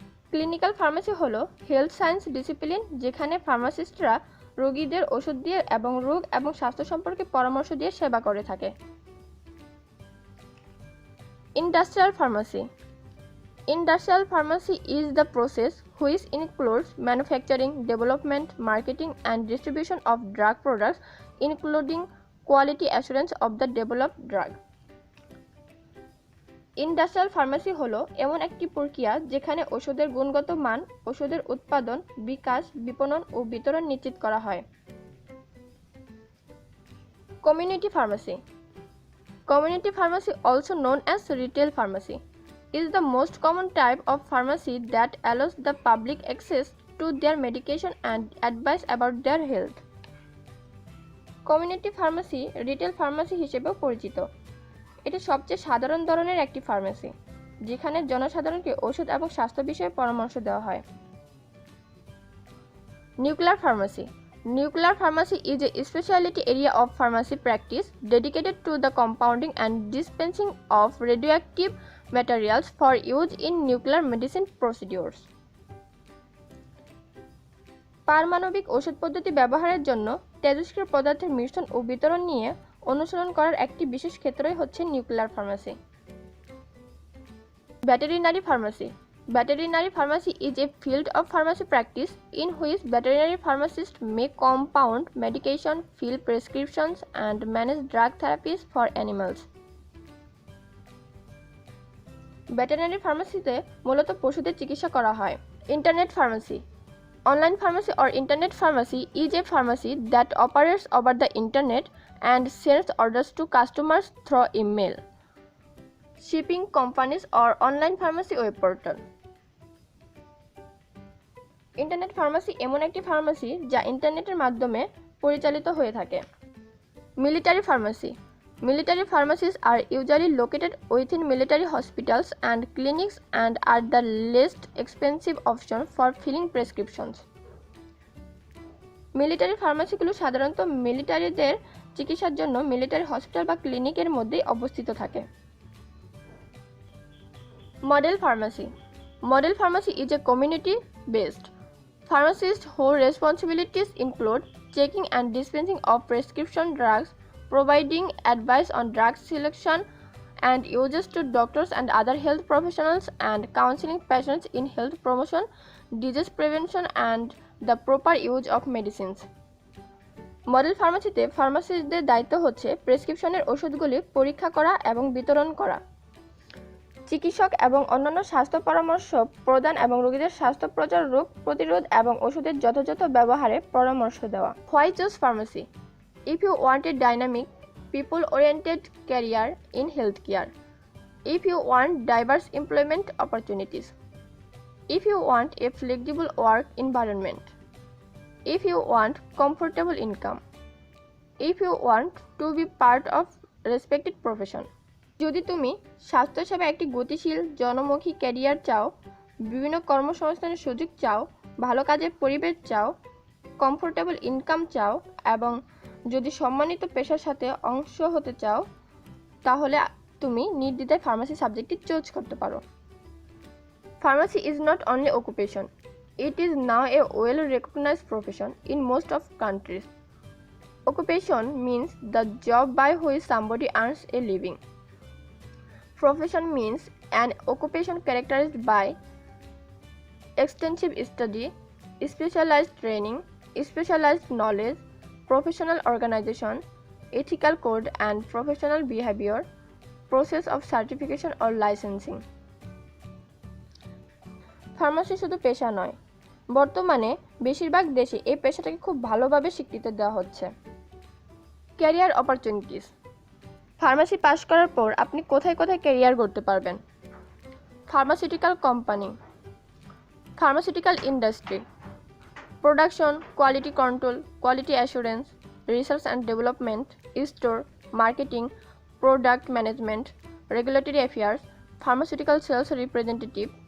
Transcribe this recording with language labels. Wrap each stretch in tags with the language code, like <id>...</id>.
<bn>Clinical pharmacy হলো health science discipline যেখানে ফার্মাসিস্টরা রোগীদের ওষুধ দিয়ে এবং রোগ এবং স্বাস্থ্য সম্পর্কে পরামর্শ দিয়ে সেবা করে থাকে। Industrial pharmacy.</bn> <en>Industrial pharmacy is the process which includes manufacturing, development, marketing, and distribution of drug products, including quality assurance of the developed drug.</en> <bn>Industrial pharmacy হলো এমন একটি প্রক্রিয়া যেখানে ওষুধের গুণগত মান, ওষুধের উৎপাদন, বিকাশ, বিপণন ও বিতরণ নিশ্চিত করা হয়। Community pharmacy.</bn> <en>Community pharmacy, also known as retail pharmacy, is the most common type of pharmacy that allows the public access to their medication and advice about their health.</en> <bn>Community pharmacy retail pharmacy হিসেবেও পরিচিত। এটি সবচেয়ে সাধারণ ধরনের একটি pharmacy যেখানে জনসাধারণকে ওষুধ এবং স্বাস্থ্য বিষয়ে পরামর্শ দেওয়া হয়। Nuclear pharmacy.</bn> <en>Nuclear pharmacy is a specialty area of pharmacy practice dedicated to the compounding and dispensing of radioactive materials for use in nuclear medicine procedures.</en> <bn>পারমাণবিক ওষুধ পদ্ধতি ব্যবহারের জন্য তেজস্ক্রিয় পদার্থের মিশ্রণ ও বিতরণ নিয়ে অনুসরণ করার একটি বিশেষ ক্ষেত্রই হচ্ছে nuclear pharmacy. Veterinary pharmacy.</bn> <en>Veterinary pharmacy is a field of pharmacy practice in which veterinary pharmacists may compound medication, fill prescriptions, and manage drug therapies for animals.</en> <bn>Veterinary pharmacyতে মূলত পশুদের চিকিৎসা করা হয়।</bn> <en>Internet pharmacy. Online pharmacy or internet pharmacy is a pharmacy that operates over the internet and sends orders to customers through email, shipping companies or online pharmacy web portal.</en> <bn>Internet pharmacy এমন একটি pharmacy যা ইন্টারনেটের মাধ্যমে পরিচালিত হয়ে থাকে। Military pharmacy.</bn> <en>Military pharmacies are usually located within military hospitals and clinics and are the least expensive option for filling prescriptions.</en> <bn>Military ফার্মাসিগুলো সাধারণত মিলিটারিদের চিকিৎসার জন্য মিলিটারি হসপিটাল বা ক্লিনিকের মধ্যেই অবস্থিত থাকে। Model pharmacy.</bn> <en>Model pharmacy is a community-based pharmacist whose responsibilities include checking and dispensing of prescription drugs, providing advice on drug selection and uses to doctors and other health professionals, and counseling patients in health promotion, disease prevention, and the proper use of medicines.</en> <bn>Model ফার্মাসিতে ফার্মাসিস্টদের দায়িত্ব হচ্ছে প্রেসক্রিপশনের ওষুধগুলি পরীক্ষা করা এবং বিতরণ করা, চিকিৎসক এবং অন্যান্য স্বাস্থ্য পরামর্শ প্রদান এবং রোগীদের স্বাস্থ্য প্রচার, রোগ প্রতিরোধ এবং ওষুধের যথাযথ ব্যবহারে পরামর্শ দেওয়া।</bn> <en>Why choose pharmacy? If you want a dynamic, people-oriented career in healthcare, if you want diverse employment opportunities, if you want a flexible work environment, if you want comfortable income, if you want to be part of respected profession.</en> <bn>যদি তুমি স্বাস্থ্যসেবা একটি গতিশীল জনমুখী career চাও, বিভিন্ন কর্মসংস্থানের সুযোগ চাও, ভালো কাজের পরিবেশ চাও, কমফোর্টেবল ইনকাম চাও এবং যদি সম্মানিত পেশার সাথে অংশ হতে চাও, তাহলে তুমি নির্দ্বিধায় ফার্মাসি সাবজেক্টটি চুজ করতে পারো।</bn> <en>Pharmacy is not only occupation, it is now a well-recognized profession in most of countries. Occupation means the job by which somebody earns a living. Profession means an occupation characterized by extensive study, specialized training, specialized knowledge, professional organization, ethical code and professional behavior, process of certification or licensing.</en> <bn>Pharmacy শুধু পেশা নয়, বর্তমানে বেশিরভাগ দেশে এই পেশাটাকে খুব ভালোভাবে স্বীকৃতি দেওয়া হচ্ছে। Career opportunities. ফার্মাসি পাশ করার পর আপনি কোথায় কোথায় ক্যারিয়ার করতে পারবেন? Pharmaceutical company, pharmaceutical industry, production, quality control, quality assurance, research and development, store, marketing, product management, regulatory affairs, pharmaceutical sales representative,</bn>